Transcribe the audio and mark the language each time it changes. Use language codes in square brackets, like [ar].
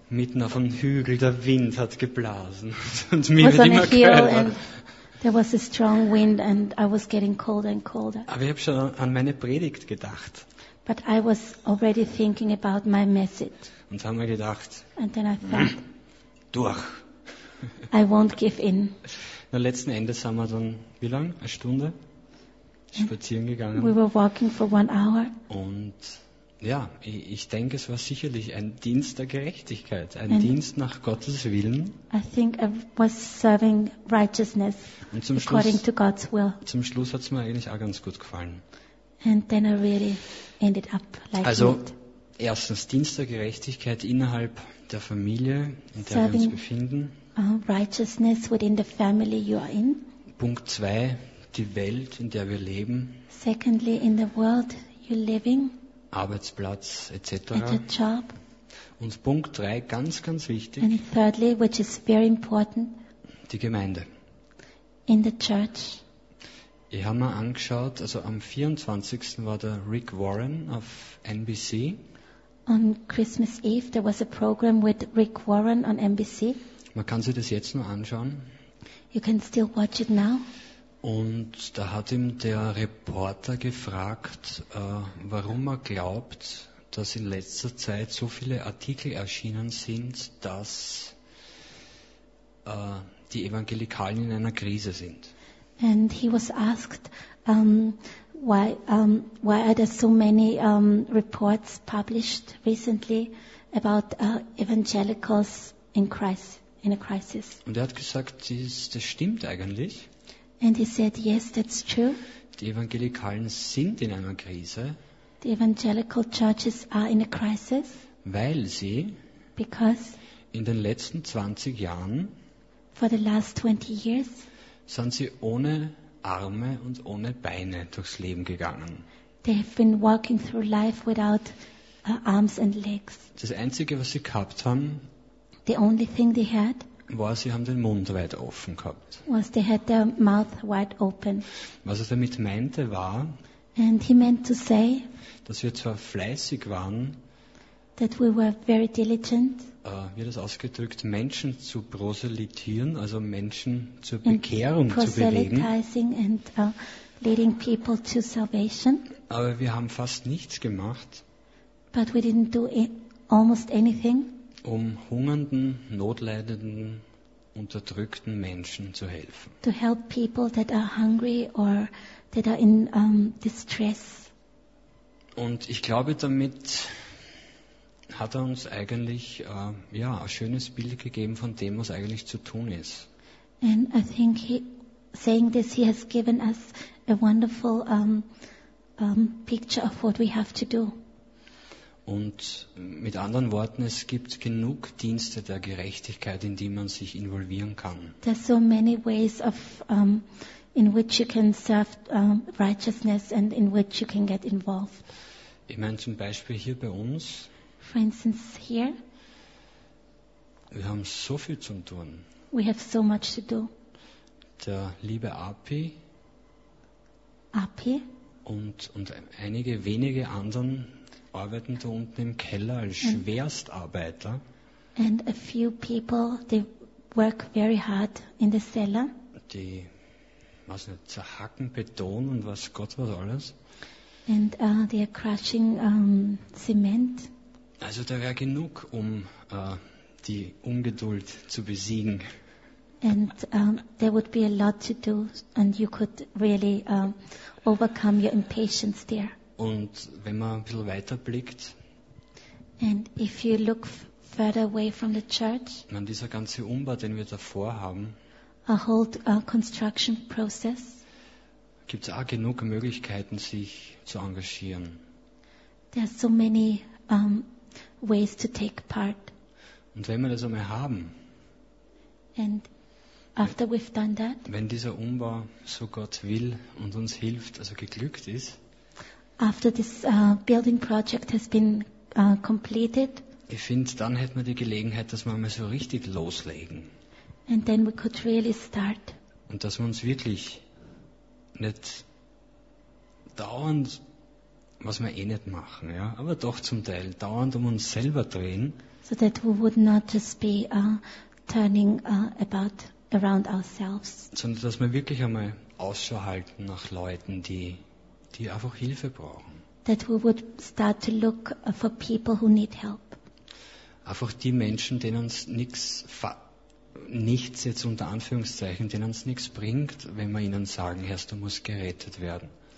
[de] Mitten auf einem Hügel, der Wind hat geblasen. Und mir wird immer kälter. [en] There was a strong wind and I was getting colder and colder. [de] Aber ich habe schon an meine Predigt gedacht. [en] But I was already thinking about my message. [de] Und habe mir gedacht, [en] and then I thought, [de] durch. [en] I won't give in. [de] Na, letzten Endes haben wir dann, wie lang? Eine Stunde? Spazieren gegangen. [en] We were walking for one hour. [de] Und ja, ich denke, es war sicherlich ein Dienst der Gerechtigkeit, ein and Dienst nach Gottes Willen. [en] I think I was serving righteousness according to God's will. [de] Zum Schluss hat es mir eigentlich auch ganz gut gefallen. [en] And then I really ended up like [de] also, erstens Dienst der Gerechtigkeit innerhalb der Familie, in der [en] serving [de] wir uns befinden. [en] Righteousness within the family you are in. [de] Punkt 2, die Welt, in der wir leben. [en] Secondly, in the world you're living. [de] Arbeitsplatz etc. [en] At job. [de] Und Punkt 3, ganz, ganz wichtig. [en] And thirdly, which is very important. [de] Die Gemeinde. [en] In the church. [de] Ich habe mir angeschaut, also am 24. war der Rick Warren auf NBC. [en] On Christmas Eve, there was a program with Rick Warren on NBC. [de] Man kann sich das jetzt nur anschauen. [en] You can still watch it now. [de] Und da hat ihm der Reporter gefragt, warum er glaubt, dass in letzter Zeit so viele Artikel erschienen sind, dass die Evangelikalen in einer Krise sind. [en] And he was asked, why are there so many reports published recently about evangelicals in a crisis? [de] Und er hat gesagt, das stimmt eigentlich. [en] And he said, yes, that's true. [de] Die Evangelikalen sind in einer Krise. [en] The evangelical churches are in a crisis. [de] Weil sie [en] because [de] in den letzten 20 Jahren [en] for the last 20 years [de] sind sie ohne Arme und ohne Beine durchs Leben gegangen. [en] They have been walking through life without arms and legs. [de] Das Einzige, was sie gehabt haben, [en] the only thing they had [de] war, sie haben den Mund weit offen gehabt. [en] Was they had their mouth wide open. [de] Was er damit meinte, war, [en] and he meant to say, [de] dass wir zwar fleißig waren, [en] that we were very diligent, [de] wie das ausgedrückt, Menschen zu proselytieren, also Menschen zur Bekehrung zu bewegen, [en] and, leading people to salvation, [de] aber wir haben fast nichts gemacht, [en] but we didn't do almost anything, [de] um hungernden, notleidenden, unterdrückten Menschen zu helfen. [en] To help people that are hungry or that are in distress. [de] Und ich glaube, damit hat er uns eigentlich ja, ein schönes Bild gegeben von dem, was eigentlich zu tun ist. [en] And I think saying this, he has given us a wonderful picture of what we have to do. [de] Und mit anderen Worten, es gibt genug Dienste der Gerechtigkeit, in die man sich involvieren kann. [en] There are so many ways of in which you can serve righteousness and in which you can get involved. [de] Ich meine zum Beispiel hier bei uns. [en] For instance here. [de] Wir haben so viel zu tun. [en] We have so much to do. [de] Der liebe Api. [en] Api. [de] Und einige wenige anderen arbeiten da unten im Keller als Schwerstarbeiter. [en] And a few people, they work very hard in the cellar. [de] Die, was nicht, zerhacken Beton und was Gott was alles. [en] And they are crushing cement. [de] Also da wäre genug, um die Ungeduld zu besiegen. [en] And there would be a lot to do and you could really overcome your impatience there. [de] Und wenn man ein bisschen weiter blickt, [en] and if you look further away from the church, [de] an dieser ganze Umbau, den wir davor haben, [en] a whole construction process, [de] gibt es auch genug Möglichkeiten, sich zu engagieren. [en] There are so many ways to take part. [de] Und wenn wir das einmal haben, [en] and after we've done that, [de] wenn dieser Umbau, so Gott will und uns hilft, also geglückt ist, [en] after this building project has been completed, [de] ich finde, dann hätten wir die Gelegenheit, dass wir mal so richtig loslegen. [en] And then we could really start. [de] Und dass wir uns wirklich nicht dauernd was wir eh nicht machen, ja, aber doch zum Teil dauernd um uns selber drehen. [en] So that we would not just be turning about around ourselves. [de] Sondern dass wir wirklich einmal Ausschau halten nach Leuten, die einfach Hilfe brauchen. [en] That we would start to look for people who need help. [de] Einfach die Menschen, denen uns nichts jetzt unter Anführungszeichen, denen uns nichts bringt, wenn wir ihnen sagen, Herr, du musst gerettet werden.